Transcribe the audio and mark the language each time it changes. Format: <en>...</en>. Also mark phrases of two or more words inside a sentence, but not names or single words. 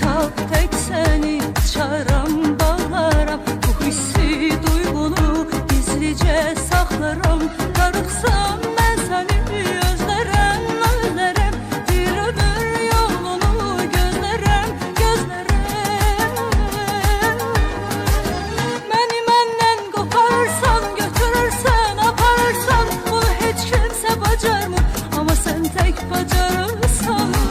<az>tek seni çağıram, bağlaram.</az> <tr>Bu hissi, duygunu gizlice saklarım.</tr> <az>Darıxsam</az> <tr>ben seni</tr> <az>özlerem, özlerem. Bir ömür yolunu gözlerem, gözlerem. Məni məndən qoparsan, götürürsən, aparırsan, bunu heç kimsə bacarmır, amma sən tək bacarırsan.</az>